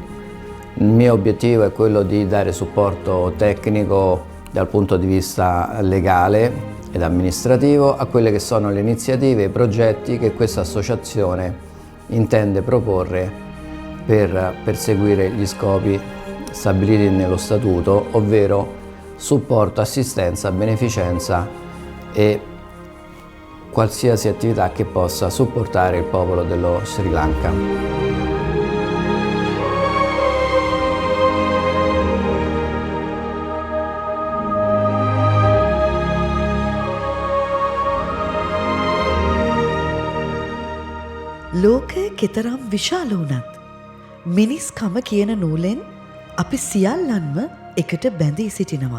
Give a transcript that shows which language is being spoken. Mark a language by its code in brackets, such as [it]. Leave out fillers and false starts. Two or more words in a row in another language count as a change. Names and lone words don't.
[it] Il mio obiettivo è quello di dare supporto tecnico dal punto di vista legale ed amministrativo a quelle che sono le iniziative e i progetti che questa associazione intende proporre per perseguire gli scopi stabiliti nello statuto, ovvero supporto, assistenza, beneficenza e qualsiasi attività che possa supportare il popolo dello Sri Lanka. [si] ලෝකය කෙතරම් විශාල වුණත් මිනිස්කම කියන නූලෙන් අපි සියල්ලන්ම එකට බැඳී සිටිනවා.